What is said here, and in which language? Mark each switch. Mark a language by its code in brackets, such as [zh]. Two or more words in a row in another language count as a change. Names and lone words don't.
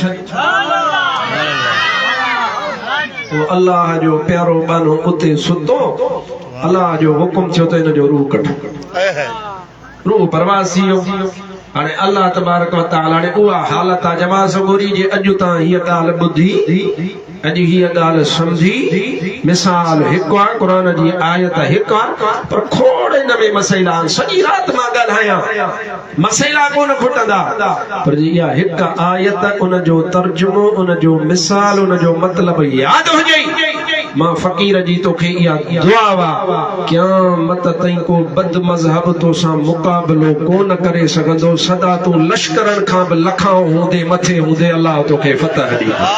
[sd] अल्लाह जो प्यारो बानो उते सुतो अल्लाह जो हुकुम थियो त इन जो रूह कढ रूह परवाज़ थी वियो हाणे अल्लाह तबारक व तआला ने उहा हालत आहे जमा सगोरी जे अॼु तां हीअ ॻाल्हि ॿुधी अॼु हीअ ॻाल्हि सम्झी मिसाल हिकु आहे क़ुर जी आयत हिकु आहे पर खोड़ हिन में मसइला आहिनि सॼी राति मां ॻाल्हायां मसइला कोन खुटंदा पर इहा हिकु आयत उन जो तर्जुमो उन जो मिसाल उन जो मतिलबु यादि हुजे मां फ़क़ीर जी तोखे इहा दुआ वा क़यामत ताईं को बद मज़हब तोसां मुक़ाबिलो कोन करे सघंदो सदा तूं लश्करनि खां बि लखां हूंदे मथे हूंदे अल्लाह तोखे फतह ॾींदो